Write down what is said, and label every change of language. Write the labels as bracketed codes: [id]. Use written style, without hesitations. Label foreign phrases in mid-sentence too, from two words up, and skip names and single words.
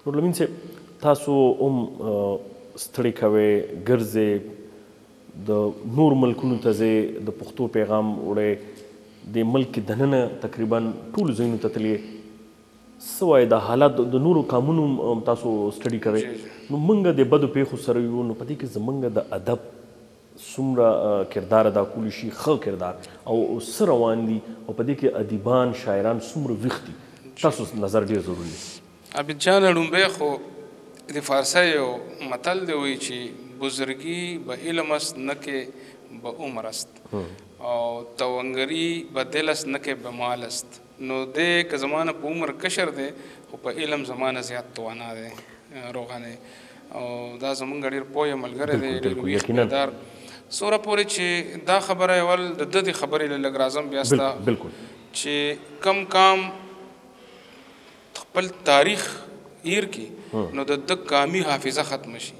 [ps] نورالامین صاحب تاسو هم ستړې کوئ، ګرځئ، د نور ملکونو ته ځئ، د پښتو پیغام وړئ، د ملک دننه تقریبا ټولو ځایونو ته تللی، څه وایي دا حالات د نورو قامونو تاسو سټډي کوئ، نو موږ د بدو پیښو سره یو، نو په دې کې زموږ د ادب څومره کردار ادا کولی شي، ښه کردار، او څه روان دي، او په دې کې ادیبان شاعران څومره ویښ دي، تاسو نظر ډېر ضروري دی. عابد جان لومبی خو د فارسی یو متل دی وایي چې [fa] بزرگی به علم است نه که به عمر است، [ps] او [fa] توانگری به دل است نه که به مال است. [ps] نو دی که زمانه په عمر کشر دی، خو په علم زمانه زیات توانا دی، روغانه، او دا زمونږ ډېر پوه ملګری دی، ډېر ویښ بیدار. څومره پورې چې دا خبره اول د ده د خبرې له لږ راځم بیا ستا، چې کم کام خپل تاریخ هیر کړي، نو د ده قامي حافظه ختمه شي.